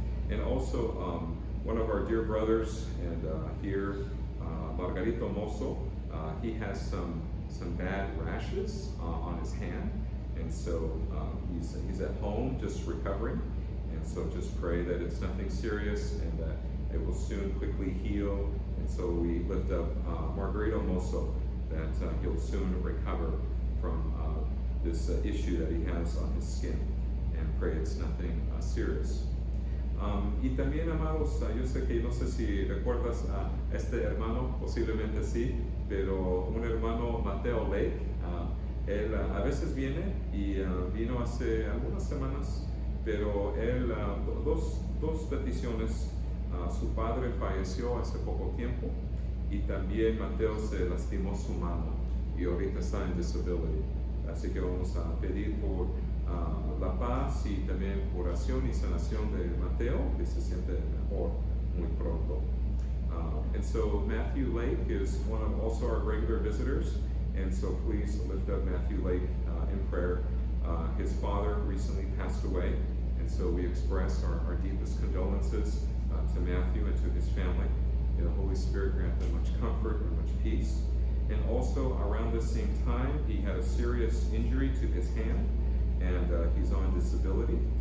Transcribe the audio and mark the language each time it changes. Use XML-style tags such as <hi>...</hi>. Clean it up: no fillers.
<en>And also one of our dear brothers and here, Margarito Mozo, he has some bad rashes on his hand, and so he's at home just recovering, and so just pray that it's nothing serious and that it will soon quickly heal. And so we lift up Margarito Mozo, that he'll soon recover from this issue that he has on his skin, and pray it's nothing serious.</en> <es>Y también, amados, yo sé que no sé si recuerdas a este hermano, posiblemente sí, pero un hermano, Mateo Lake, él a veces viene y vino hace algunas semanas, pero él, dos peticiones, su padre falleció hace poco tiempo, y también Mateo se lastimó su mano y ahorita está en disability. Así que vamos a pedir por la paz y también oración y sanación de Mateo, que se siente mejor muy pronto.</es> <en>And so Matthew Lake is one of also our regular visitors, and so please lift up Matthew Lake in prayer. His father recently passed away, and so we express our deepest condolences to Matthew and to his family. May the Holy Spirit grant them much comfort and much peace. And also around the same time, he had a serious injury to his hand, and he's on disability.</en>